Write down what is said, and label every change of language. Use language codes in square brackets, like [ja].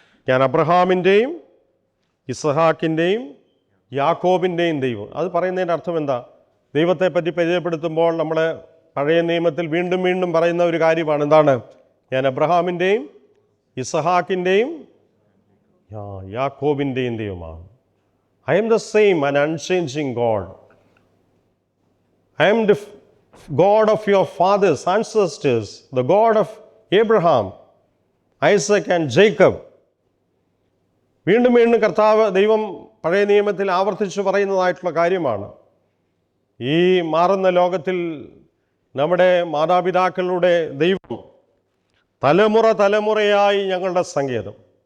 [ml] ഞാൻ അബ്രഹാമിൻ്റെയും ഇസ്ഹാക്കിൻ്റെയും യാക്കോബിൻ്റെയും ദൈവം, അത് പറയുന്നതിൻ്റെ അർത്ഥം എന്താ? ദൈവത്തെപ്പറ്റി പരിചയപ്പെടുത്തുമ്പോൾ നമ്മൾ പഴയ നിയമത്തിൽ വീണ്ടും വീണ്ടും പറയുന്ന ഒരു കാര്യമാണ്. എന്താണ്? ഞാൻ അബ്രഹാമിൻ്റെയും ഇസ്ഹാക്കിൻ്റെയും യാക്കോബിൻ്റെയും ദൈവമാണ്. [en] I am the same and unchanging God. I am the God of your fathers, ancestors, the God of Abraham, Isaac and Jacob. [ml] വീണ്ടും വീണ്ടും കർത്താവ് ദൈവം പഴയ നിയമത്തിൽ ആവർത്തിച്ച് പറയുന്നതായിട്ടുള്ള കാര്യമാണ്. ഈ മാറുന്ന ലോകത്തിൽ നമ്മുടെ മാതാപിതാക്കളുടെ ദൈവം തലമുറ തലമുറയായി ഞങ്ങളുടെ സങ്കേതം.